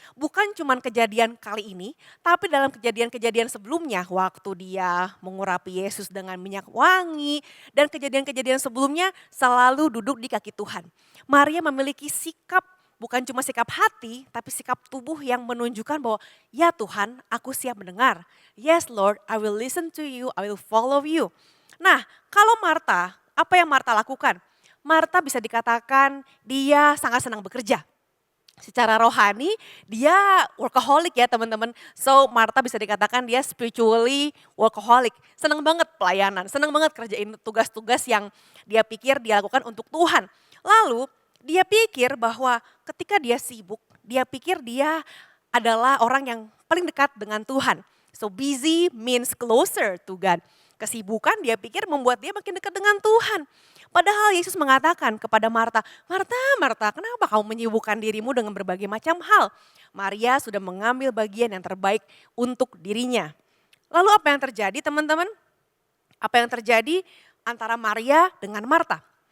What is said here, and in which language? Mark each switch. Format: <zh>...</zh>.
<id>Bukan cuma kejadian kali ini, tapi dalam kejadian-kejadian sebelumnya waktu dia mengurapi Yesus dengan minyak wangi. Dan kejadian-kejadian sebelumnya selalu duduk di kaki Tuhan. Maria memiliki sikap, bukan cuma sikap hati, tapi sikap tubuh yang menunjukkan bahwa ya Tuhan aku siap mendengar.</id> <en>Yes Lord, I will listen to you, I will follow you.</en> <id>Nah kalau Marta, apa yang Marta lakukan? Marta bisa dikatakan dia sangat senang bekerja. Secara rohani dia workaholic ya teman-teman. So Martha bisa dikatakan dia</id> <en>spiritually workaholic.</en> <id>Senang banget pelayanan, senang banget kerjain tugas-tugas yang dia pikir dia lakukan untuk Tuhan. Lalu dia pikir bahwa ketika dia sibuk, dia pikir dia adalah orang yang paling dekat dengan Tuhan.</id> <en>So busy means closer to God.</en> <id>Kesibukan dia pikir membuat dia makin dekat dengan Tuhan. Padahal Yesus mengatakan kepada Marta, Marta, Marta, kenapa kamu menyibukkan dirimu dengan berbagai macam hal? Maria sudah mengambil bagian yang terbaik untuk dirinya. Lalu apa yang terjadi teman-teman? Apa yang terjadi antara Maria dengan Marta?</id>